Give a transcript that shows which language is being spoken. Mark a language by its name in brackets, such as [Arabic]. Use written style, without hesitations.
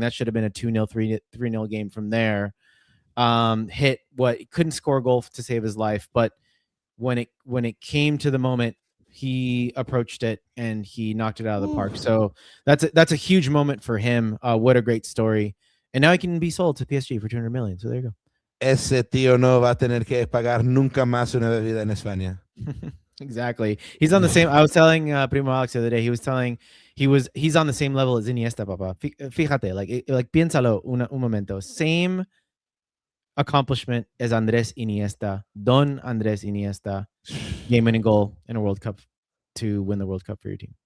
[English] That should have been a 2-0, 3-0 game from there. Hit what, couldn't score a goal to save his life, but when it came to the moment, he approached it and he knocked it out of the park. So that's a huge moment for him. What a great story. And now he can be sold to PSG for 200 million. So there you go. [Spanish] Ese tío no va a tener que pagar nunca más una bebida en España. [English] Exactly. He's on the same. I was telling Primo Alex the other day. He was telling he's on the same level as Iniesta, papa. [Spanish] Fíjate, [English] like [Spanish] piénsalo un momento. [English] Same accomplishment as Andres Iniesta, Don Andres Iniesta, game-winning goal in a World Cup to win the World Cup for your team.